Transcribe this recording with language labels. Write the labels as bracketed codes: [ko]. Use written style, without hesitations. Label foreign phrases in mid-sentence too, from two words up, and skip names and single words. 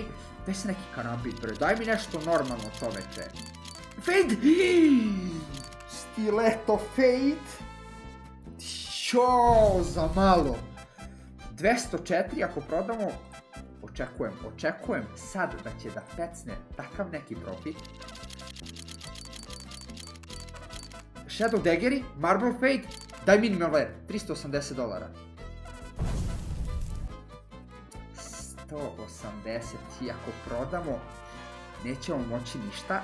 [sr] Daj se neki Karambit, bre, daj mi nešto normalno čoveče. Fade! Stiletto Fade! Ćao, za malo. 204, ako prodamo, Očekujem sad da će da pecne takav neki profit. Shadow Daggeri, Marble Fade, daj [en] minimal wear, [sr] $380. 180, i ako prodamo, nećemo moći ništa.